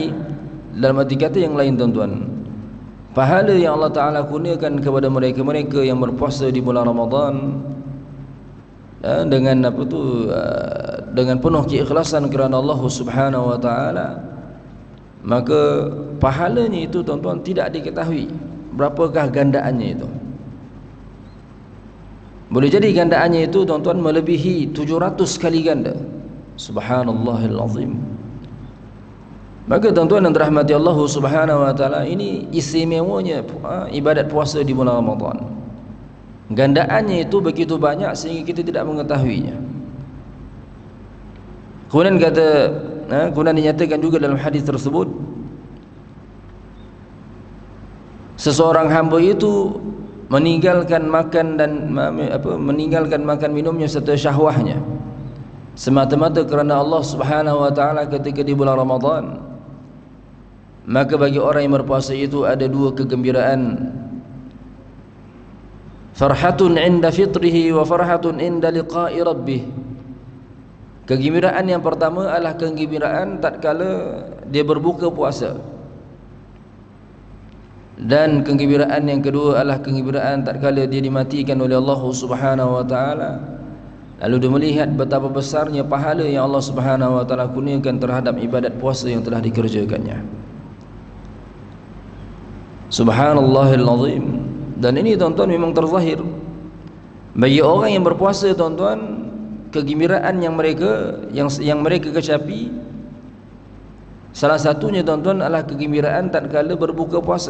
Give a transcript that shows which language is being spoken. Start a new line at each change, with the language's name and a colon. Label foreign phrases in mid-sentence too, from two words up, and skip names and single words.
Malay: Yakni dalam arti kata yang lain tuan-tuan, pahala yang Allah Ta'ala kurniakan kepada mereka-mereka yang berpuasa di bulan Ramadan dengan dengan penuh keikhlasan kerana Allah
Arabic: سبحانه وتعالى,
Malay: maka pahalanya itu tuan-tuan tidak diketahui berapakah gandaannya itu. Boleh jadi gandaannya itu tuan-tuan melebihi 700 kali ganda.
Arabic: سبحان الله العظيم.
Malay: Maka tuan-tuan yang dirahmati Allah
Arabic: سبحانه وتعالى,
Malay: ini istimewanya ibadat puasa di bulan Ramadan. Gandaannya itu begitu banyak sehingga kita tidak mengetahuinya. Kemudian dinyatakan juga dalam hadis tersebut, seseorang hamba itu meninggalkan makan minumnya serta syahwahnya semata-mata kerana Allah
Arabic: سبحانه وتعالى
Malay: ketika di bulan Ramadan, maka bagi orang yang berpuasa itu ada dua kegembiraan,
Arabic: فرحة عند فطره وفرحة عند لقاء ربه.
Malay: Kegembiraan yang pertama adalah kegembiraan tatkala dia berbuka puasa, dan kegembiraan yang kedua adalah kegembiraan tatkala dia dimatikan oleh Allah
Arabic: سبحانه وتعالى,
Malay: lalu dia melihat betapa besarnya pahala yang Allah
Arabic: سبحانه وتعالى
Malay: kurniakan terhadap ibadat puasa yang telah dikerjakannya.
Arabic: سبحان الله العظيم.
Malay: Dan ini tuan-tuan memang terzahir bagi orang yang berpuasa tuan-tuan, kegembiraan yang mereka kecapi, salah satunya tuan-tuan adalah kegembiraan tatkala berbuka puasa.